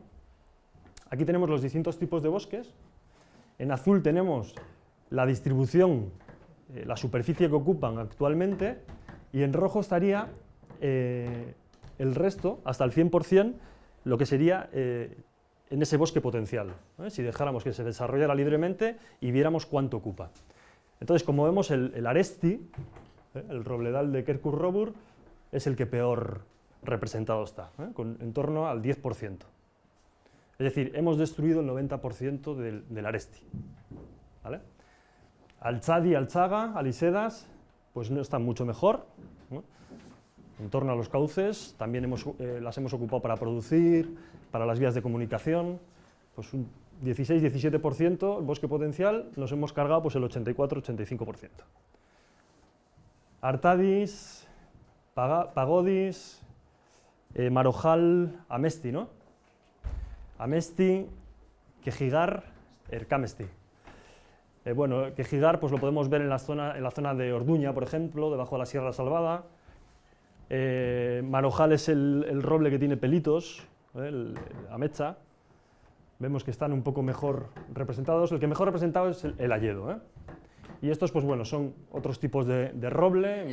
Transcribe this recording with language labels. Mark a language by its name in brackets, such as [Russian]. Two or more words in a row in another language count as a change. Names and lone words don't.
[Spanish] Aquí tenemos los distintos tipos de bosques. En azul tenemos la distribución, la superficie que ocupan actualmente, y en rojo estaría el resto, hasta el 100%, lo que sería en ese bosque potencial, si dejáramos que se desarrollara libremente y viéramos cuánto ocupa. Entonces, como vemos, el aresti, el robledal de Kerkur-Robur, es el que peor representado está, en torno al 10%. Es decir, hemos destruido el 90% del aresti. ¿Vale? Altzadi, Altzaga, Alisedas, pues no están mucho mejor, ¿no? En torno a los cauces, también las hemos ocupado para producir, para las vías de comunicación, pues un 16-17%, el bosque potencial, nos hemos cargado pues el 84-85%. Artadis, Pagodis, Marojal, Amesti, ¿no? Amesti, Quejigar, Erkamesti. Bueno, Quejigar pues lo podemos ver en la zona de Orduña, por ejemplo, debajo de la Sierra Salvada. Marojal es el roble que tiene pelitos, el amecha. Vemos que están un poco mejor representados. El que mejor representado es el hayedo. Y estos, pues bueno, son otros tipos de roble.